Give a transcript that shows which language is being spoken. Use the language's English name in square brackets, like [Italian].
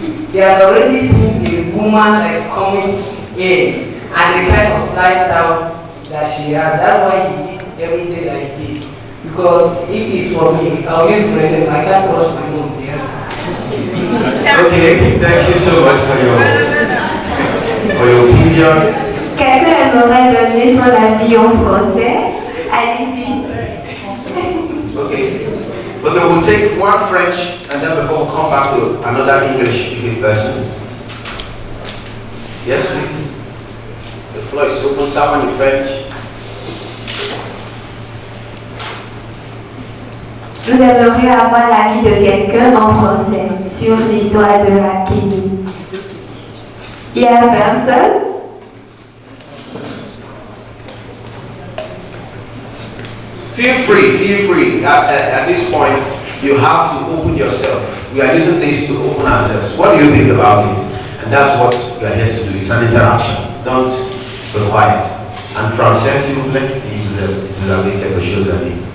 [English] He has already seen the woman that is coming in and the kind of lifestyle that she has. That's why he did everything that he did. Because if it's for me, I'll use my name. I can't trust my mom. Yes. Okay, thank you so much for your opinion. [French] Quelqu'un aimerait donner son avis en français? Allez-y. [English] Okay. Okay, we'll take one French and then before we'll come back to another English-speaking person. Yes, please. The floor is open. Someone in French. [French] Nous aimerions avoir l'avis de quelqu'un en français sur l'histoire de Hakimi. Il y a personne? [English] Feel free. At this point, you have to open yourself. We are using this to open ourselves. What do you think about it? And that's what we are here to do. It's an interaction. Don't be quiet. [French] En français, s'il vous plaît, si vous avez quelque chose à dire.